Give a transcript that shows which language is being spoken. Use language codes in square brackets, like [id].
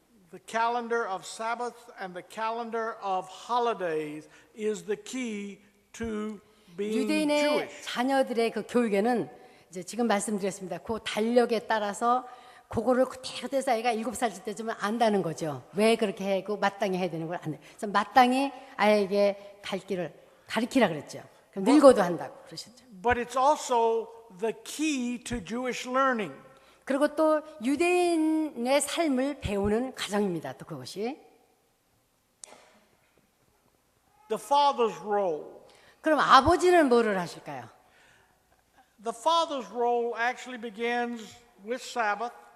[en] the calendar of Sabbath and the calendar of holidays is the key to being [ko] 유대인의 [en] Jewish. [ko] 자녀들의 그 교육에는 이제 지금 말씀드렸습니다. 그 달력에 따라서 그거를 그대로 아이가 7살 때쯤은 안다는 거죠. 왜 그렇게 하고 마땅히 해야 되는 걸 안 해. 그래서 마땅히 아이에게 갈 길을 가르치라 그랬죠. 그럼 늙어도 한다고 그러셨죠. [en] But it's also the key to Jewish learning. [ko] 그리고 또 유대인의 삶을 배우는 과정입니다. 또 그것이. [en] The father's role. [ko] 그럼 아버지는 뭐를 하실까요? [en] The father's role actually begins with Sabbath.